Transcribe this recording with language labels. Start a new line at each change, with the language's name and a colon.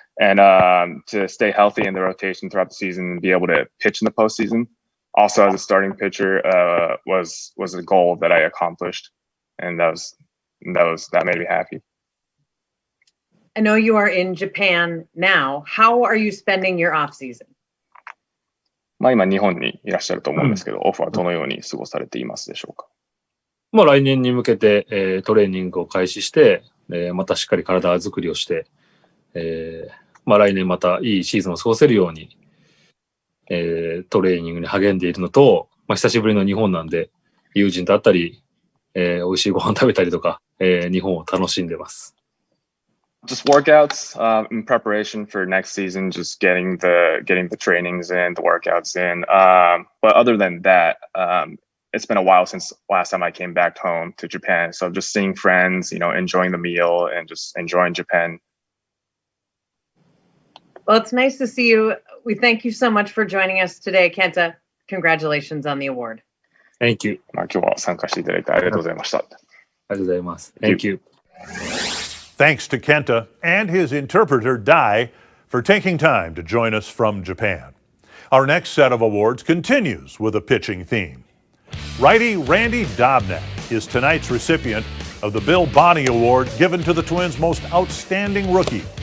English: And to stay healthy in the rotation throughout the season and be able to pitch in the postseason, also as a starting pitcher, was a goal that I accomplished, and that made me happy. I know you are in Japan now. How are you spending your off season?
Japanese: 今日本にいらっしゃると思うんですけど、オフはどのように過ごされていますでしょうか？来年に向けて、トレーニングを開始して、またしっかり体作りをして、来年またいいシーズンを過ごせるように、トレーニングに励んでいるのと、久しぶりの日本なんで、友人と会ったり、美味しいご飯食べたりとか、日本を楽しんでます。
English: Just workouts in preparation for next season, just getting the trainings in, the workouts in. But other than that, it's been a while since last time I came back home to Japan. So just seeing friends, enjoying the meal and just enjoying Japan. Well, it's nice to see you. We thank you so much for joining us today, Kenta. Congratulations on the award. Thank you.
Japanese: 今日は参加していただいてありがとうございました。ありがとうございます。
English: Thank you. Thanks to Kenta and his interpreter, Dai, for taking time to join us from Japan. Our next set of awards continues with a pitching theme. Righty Randy Dobnak is tonight's recipient of the Bill Bonney Award given to the Twins' most outstanding rookie.